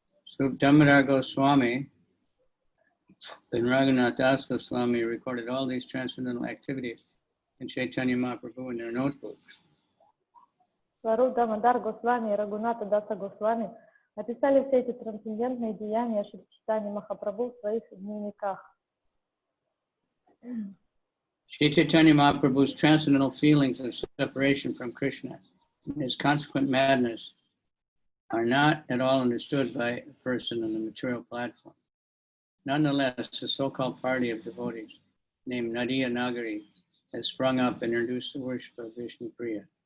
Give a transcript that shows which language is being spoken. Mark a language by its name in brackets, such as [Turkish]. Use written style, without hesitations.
[English] Srup Damodar Swami and Raghunath Das Goswami recorded all these transcendental activities in Chaitanya Mahaprabhu in their notebooks. [Russian] Сваруб Дамодар Госвами и Рагуната Даса Госвами описали все эти трансцендентные деяния Шри Чайтаньи Махапрабху в своих дневниках. [English] Shri Chaitanya Mahaprabhu's transcendental feelings of separation from Krishna and his consequent madness are not at all understood by a person on the material platform. Nonetheless, a so-called party of devotees named Nadiya Nagari has sprung up and introduced the worship of Vishnu Priya.